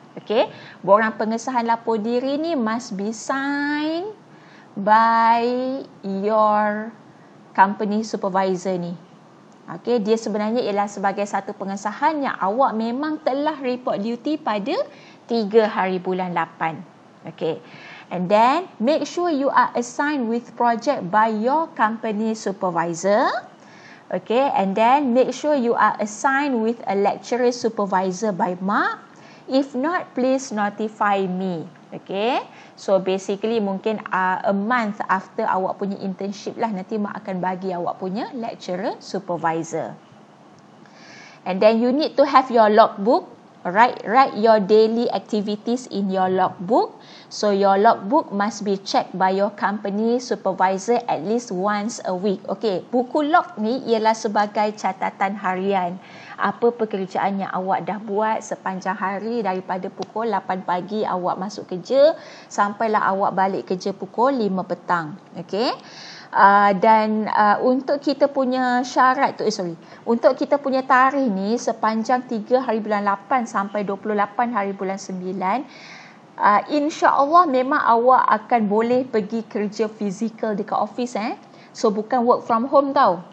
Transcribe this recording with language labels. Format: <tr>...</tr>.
<en>Okay.</en> <ms>Borang pengesahan lapor diri ni</ms> <en>must be signed by your company supervisor ni. Okay.</en> <ms>Dia sebenarnya ialah sebagai satu pengesahan yang awak memang telah</ms> <en>report duty</en> <ms>pada 3 hari bulan 8. Okay.</ms> <en>And then make sure you are assigned with project by your company supervisor. Okay, and then make sure you are assigned with a lecturer supervisor by mak. If not, please notify me. Okay, so basically</en> <ms>mungkin</ms> <en>a month after</en> <ms>awak punya</ms> <en>internship</en> <ms>lah, nanti mak akan bagi awak punya</ms> <en>lecturer supervisor. And then you need to have your logbook. Alright, write your daily activities in your logbook. So your logbook must be checked by your company supervisor at least once a week.</en> <ms>Okay, buku log ni ialah sebagai catatan harian. Apa pekerjaan yang awak dah buat sepanjang hari daripada pukul 8 pagi awak masuk kerja sampailah awak balik kerja pukul 5 petang. Okay. Dan untuk kita punya syarat tu, untuk kita punya tarikh ni sepanjang 3 hari bulan 8 sampai 28 hari bulan 9, insya-Allah memang awak akan boleh pergi kerja fizikal dekat office So bukan</ms> <en>work from home</en> <ms>tau.</ms>